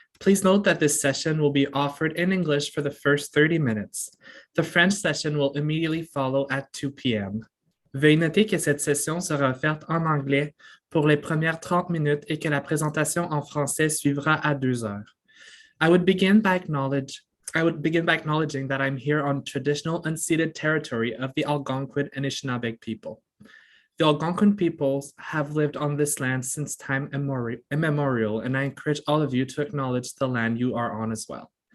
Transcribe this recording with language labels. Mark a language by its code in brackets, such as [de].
[en] Please note that this session will be offered in English for the first 30 minutes. The French session will immediately follow at 2 p.m. [fr] Veuillez noter que cette session sera offerte en anglais pour les premières 30 minutes et que la présentation en français suivra à 2 heures. [en] I would begin by acknowledging that I'm here on traditional unceded territory of the Algonquin and Anishinaabe people. The Algonquin peoples have lived on this land since time immemorial, and I encourage all of you to acknowledge the land you are on as well.